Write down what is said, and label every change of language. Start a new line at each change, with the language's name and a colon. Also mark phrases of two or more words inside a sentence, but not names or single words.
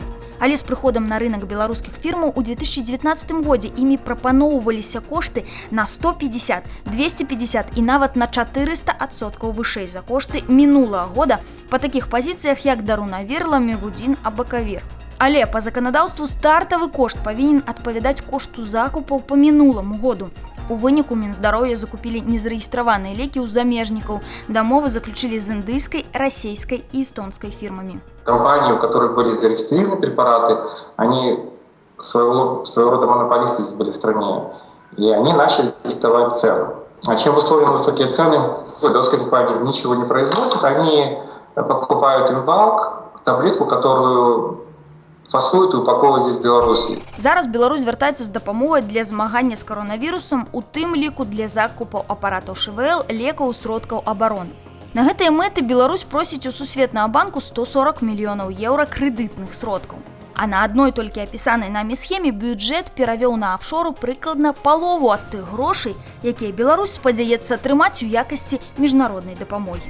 Belarusian: Але з прыходам на рынок беларускіх фірмаў у 2019 годзе імі прапаноўваліся кошты на 150, 250 і нават на 400% вышэй за кошты мінулага года па такіх пазіцыях, як Дарунавір, Ламівудзін, Абакавір. Але па заканадаўству стартавы кошт павінен адпавядаць кошту закупаў па мінуламу году. У выніку Мінздароўя закупілі незарэгістраваныя лекі ў замежнікаў. Дамовы заключылі з індыйскай, расійскай і эстонскай фірмамі.
Russian: Компании, у которых были зарегистрированы препараты, они своего рода монополисты были в стране. И они начали диктовать цены. А чем в условиях высокие цены, белорусские компании ничего не производят, они покупают имбалк, таблетку, которую
Ukrainian: фасують і упаковують
Russian: здесь в Беларусі.
Belarusian: Зараз Беларусь звяртаецца з дапамогай для змагання з каронавірусам, у тым ліку для закупаў апаратаў ШВЛ, лекаў, сродкаў абароны. На гэтыя мэты Беларусь просіць у Сусветнага банку 140 мільёнаў еўра крэдытных сродкаў. А на адной толькі апісанай намі схеме бюджэт перавёў на афшору прыкладна палову ад тых грошай, якія Беларусь спадзяецца атрымаць у якасці міжнароднай дапамогі.